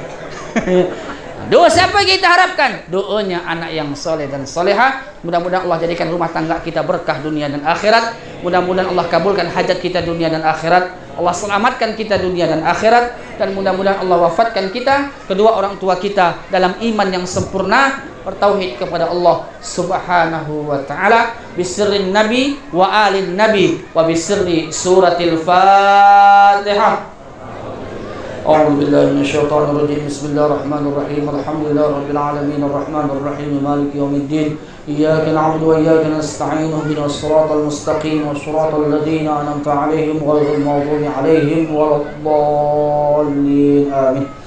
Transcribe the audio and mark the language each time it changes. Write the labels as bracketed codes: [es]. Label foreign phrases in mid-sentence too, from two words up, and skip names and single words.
[id] Doa siapa kita harapkan? Doanya anak yang soleh dan soleha. Mudah-mudahan Allah jadikan rumah tangga kita berkah dunia dan akhirat. Mudah-mudahan Allah kabulkan hajat kita dunia dan akhirat. Allah selamatkan kita dunia dan akhirat. Dan mudah-mudahan Allah wafatkan kita, kedua orang tua kita dalam iman yang sempurna, bertauhid kepada Allah [ar] Subhanahu wa ta'ala. بسر النبي وآل النبي وبسر سورة الفاتحة. أعوذ بالله من الشيطان الرجيم بسم الله الرحمن الرحيم الحمد لله رب العالمين الرحمن الرحيم مالك يوم الدين إياك نعبد وإياك نستعين اهدنا الصراط المستقيم صراط الذين أنعمت عليهم غير المغضوب عليهم ولا الضالين آمين.